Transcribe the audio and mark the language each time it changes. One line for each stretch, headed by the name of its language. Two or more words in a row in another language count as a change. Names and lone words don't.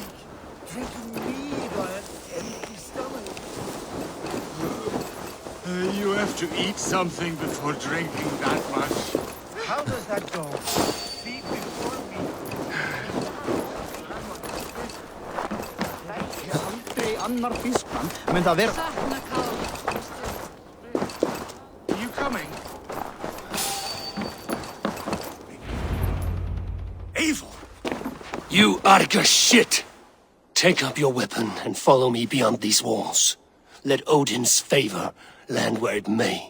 English: Drinking mead on an empty stomach? You have to eat something before drinking that much. How does that go? Feet before me.
Icelandic: Aldrei annar fiskmann mun það vera.
English: You coming? Eivor! You arga shit! Take up your weapon and follow me beyond these walls. Let Odin's favor land where it may.